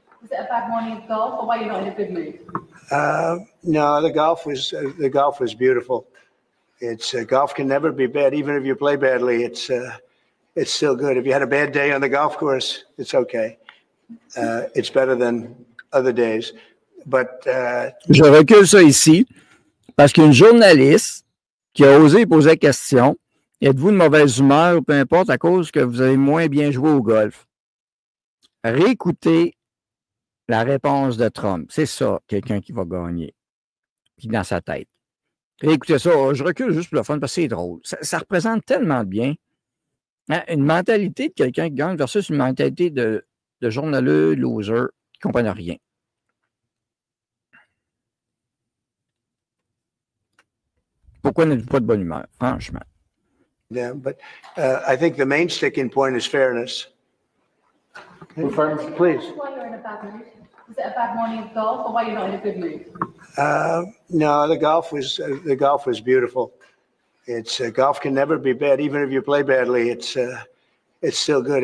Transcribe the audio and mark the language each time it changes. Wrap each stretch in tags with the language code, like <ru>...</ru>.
<en>Was it a bad morning of golf, or why you're not in a good mood? No, the golf was beautiful. It's golf can never be bad, even if you play badly. It's still good. If you had a bad day on the golf course, it's okay. It's better than other days. But</en> <fr>Je recule ça ici parce qu'une journaliste qui a osé poser la question, êtes-vous de mauvaise humeur ou peu importe à cause que vous avez moins bien joué au golf? Réécoutez la réponse de Trump. C'est ça, quelqu'un qui va gagner. Puis dans sa tête. Réécoutez ça. Je recule juste pour le fun parce que c'est drôle. Ça représente tellement de bien. Hein, une mentalité de quelqu'un qui gagne versus une mentalité de journaleux, loser, qui ne comprennent rien. Pourquoi n'êtes-vous pas de bonne humeur, franchement?</fr> <en>yeah, but I think the main sticking point is fairness. well, friends, Please. Why you're in a bad mood? Was it a bad morning of golf, or why you're not in a good mood? No, the golf was beautiful. It's golf can never be bad, even if you play badly. It's still good.</en>